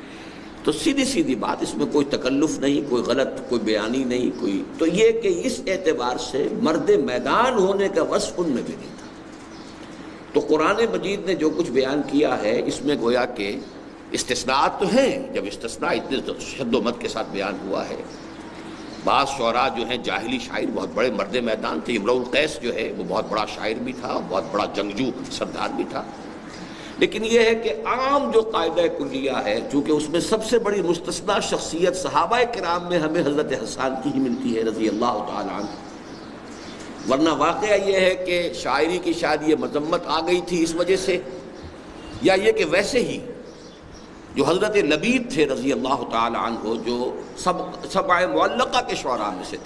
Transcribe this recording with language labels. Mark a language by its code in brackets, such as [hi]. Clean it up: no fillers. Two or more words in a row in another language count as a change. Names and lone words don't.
[ur] تو سیدھی سیدھی بات، اس میں کوئی تکلف نہیں، کوئی غلط کوئی بیانی نہیں، کوئی تو یہ کہ اس اعتبار سے مرد میدان ہونے کا وصف ان میں بھی نہیں تھا۔ تو قرآن مجید نے جو کچھ بیان کیا ہے اس میں گویا کہ استثناءات تو ہیں، جب استثناء اتنے شد و مد کے ساتھ بیان ہوا ہے۔ بعض شعراء جو ہیں جاہلی شاعر بہت بڑے مرد میدان تھے، امرؤ القیس جو ہے وہ بہت بڑا شاعر بھی تھا، بہت بڑا جنگجو سردار بھی تھا، لیکن یہ ہے کہ عام جو قاعدہ کلیہ ہے، چونکہ اس میں سب سے بڑی مستثنیٰ شخصیت صحابہ کرام میں ہمیں حضرت حسان کی ہی ملتی ہے [ar] رضی اللہ تعالی عنہ، [ur] ورنہ واقعہ یہ ہے کہ شاعری کی شاید یہ مذمت آ گئی تھی اس وجہ سے، یا یہ کہ ویسے ہی جو حضرت لبید تھے [ar] رضی اللہ تعالی عنہ، [ur] جو سبع معلقہ کے شعراء میں سے تھے.